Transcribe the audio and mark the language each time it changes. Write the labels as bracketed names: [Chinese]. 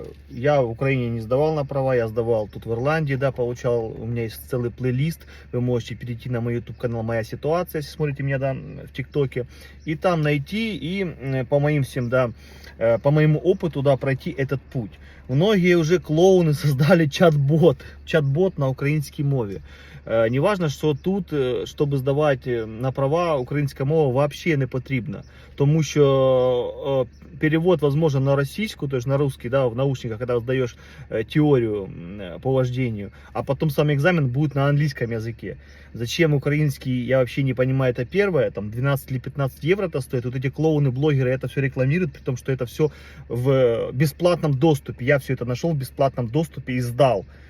[Russian] Я в Украине не сдавал на права, я сдавал тут в Ирландии, да, получал, у меня есть целый плейлист, вы можете перейти на мой YouTube канал «Моя ситуация», если смотрите меня, да, в ТикТоке, и там найти, и по моим всем, да, по моему опыту, да, пройти этот путь. Многие уже клоуны создали чат-бот [Ukrainian] на українській мові. [Russian] Не важно, [Ukrainian] що тут, щоб здавати на права, українська мова вообще не потрібна. [Russian] Тому що перевод возможен на российскую, то есть на русский, да, в наушниках, когда сдаешь теорию по вождению, а потом сам экзамен будет на английском языке. Зачем украинский, я вообще не понимаю, это первое, там 12 или 15 евро это стоит, вот эти клоуны, блогеры это все рекламируют, при том, что это все в бесплатном доступе, я все это нашел в бесплатном доступе и сдал.